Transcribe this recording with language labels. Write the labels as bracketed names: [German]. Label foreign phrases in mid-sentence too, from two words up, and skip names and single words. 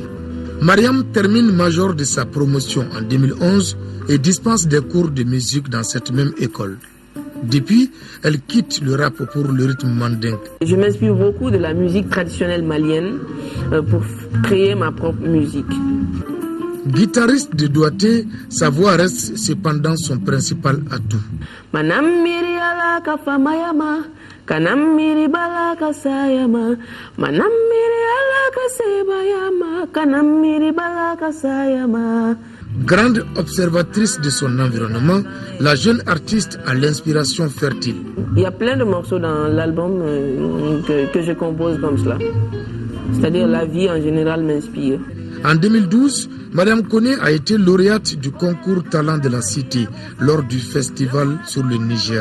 [French] Mariam termine major de sa promotion en 2011 et dispense des cours de musique dans cette même école. Depuis, elle quitte le rap pour le rythme mandingue. Je m'inspire beaucoup de la musique traditionnelle malienne pour créer ma propre musique. Guitariste de Douaté, sa voix reste cependant son principal atout. [Bambara] Manamiri alaka famayama, kanamiri balaka sayama, manamiri alaka sebayama, kanamiri balaka sayama. [French] Grande observatrice de son environnement, la jeune artiste a l'inspiration fertile. Il y a plein de morceaux dans l'album que je compose comme cela. C'est-à-dire la vie en général m'inspire. En 2012, Mariam Koné a été lauréate du concours Talent de la Cité lors du festival sur le Niger.